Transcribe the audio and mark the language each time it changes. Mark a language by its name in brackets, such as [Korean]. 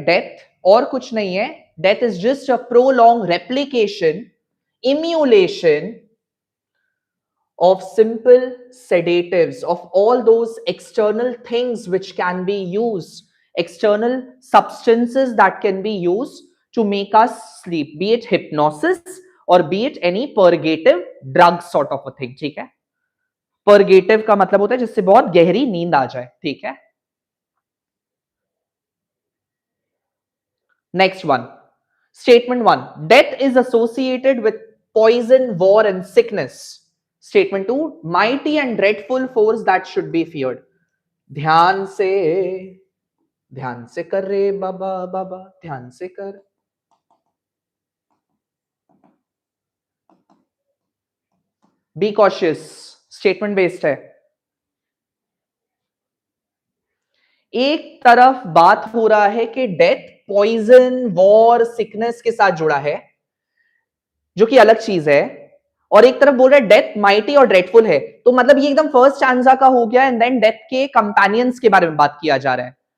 [English] death [Hindi] और कुछ नहीं है, [English] Death is just a prolong replication, emulation of simple sedatives, of all those external things which can be used, external substances that can be used to make us sleep, be it hypnosis or be it any purgative drug sort of a thing. [Hindi] ठीक है? Purgative का मतलब होता है जिससे बहुत गहरी नींद आ जाए, ठीक है? [English] Next one. Statement 1. Death is associated with poison, war and sickness. Statement 2. Mighty and dreadful force that should be feared. [Hindi] ध्यान से कर रे बाबा बाबा, ध्यान से कर. [English] Be cautious. Statement based [Hindi] है. एक तरफ बात हो रहा है कि डेथ पॉइजन वॉर सिकनेस के साथ जुड़ा है, जो कि अलग चीज है, और एक तरफ बोल रहा है डेथ माइटी और ड्रेडफुल है। तो मतलब ये एकदम फर्स्ट स्टैंजा का हो गया, [English] and then [Hindi] डेथ के कंपेनियंस के बारे में बात किया जा रहा है।